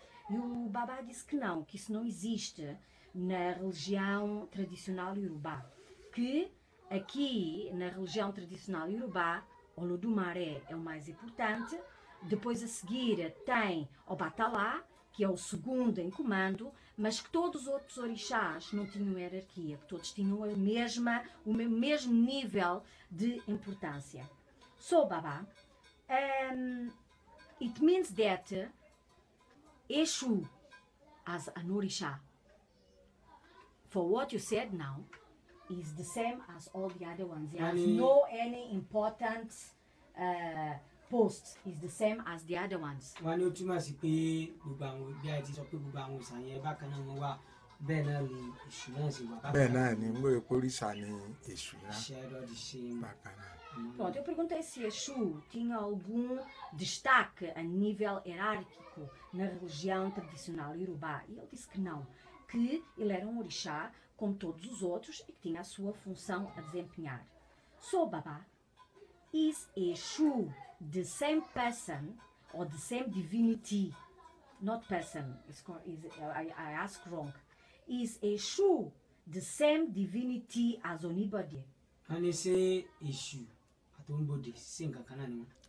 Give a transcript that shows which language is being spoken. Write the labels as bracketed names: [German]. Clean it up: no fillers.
[Portuguese] E o Babá disse que não, que isso não existe na religião tradicional Yorubá, que aqui na religião tradicional Yorubá, Olódùmarè é o mais importante, depois a seguir tem Ọbàtálá, que é o segundo em comando, mas que todos os outros orixás não tinham hierarquia, que todos tinham o mesmo nível de importância. [English] So, Baba, it means that Exu as an orisha, for what you said now, is the same as all the other ones. He has no any important post, is the same as the other ones. [Yoruba] Wọ́n ní ó túmọ̀ sí pé gbogbo àwọn bí a ti sọ pé gbogbo àwọn òòṣà yẹn bákan náà wọ́n wà, bẹ́ẹ̀ náà ni Èṣù náà sì wà. Bẹ́ẹ̀ náà ni mo rò pé òrìṣà ni Èṣù náà. [English] Shared all the same. [Yoruba] Bákan náà. [Portuguese] Pronto, eu perguntei se Exu tinha algum destaque a nível hierárquico na religião tradicional Yorubá. E ele disse que não, que ele era um orixá como todos os outros e que tinha a sua função a desempenhar. [English] So, Baba, is Exu the same person or the same divinity? Not person, I asked wrong. Is Exu the same divinity as Onibode? [Yoruba] Wọ́n ní ṣé Èṣù àti Oníbodè sí nǹkan kan náà ni wọ́n.